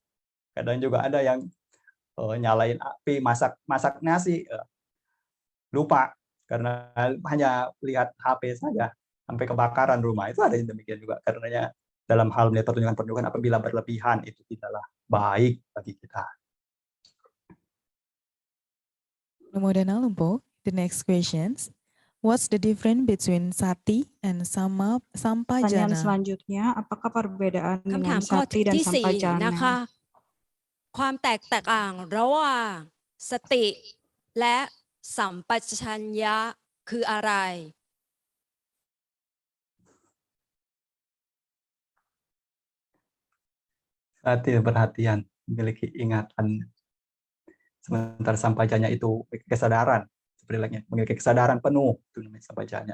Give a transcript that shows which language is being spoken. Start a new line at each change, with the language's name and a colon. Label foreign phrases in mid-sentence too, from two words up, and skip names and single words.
Indonesian: Kadang juga ada yang nyalain api, masak nasi, lupa karena hanya lihat HP saja sampai kebakaran rumah. Itu ada yang demikian juga. Karenanya dalam hal melihat pertunjukan-pertunjukan apabila berlebihan itu tidaklah baik bagi kita. Anumodana Lumpo,
English: the next questions. What's the difference between sati and
Indonesian: Pertanyaan
English: sampajana?
Indonesian: selanjutnya, apakah perbedaan
Thai: คำถาม
Indonesian: dengan
Thai: ข้อ
Indonesian: sati dan
Thai: ที่สี่นะ
Indonesian: sampajana?
Thai: คะ ความแตกต่างระหว่างสติและสัมปชัญญะคืออะไร
Indonesian: Sati perhatian, memiliki ingatan. Sementara sampajanya itu kesadaran, seperti lainnya, memiliki kesadaran penuh, itu namanya sampajanya.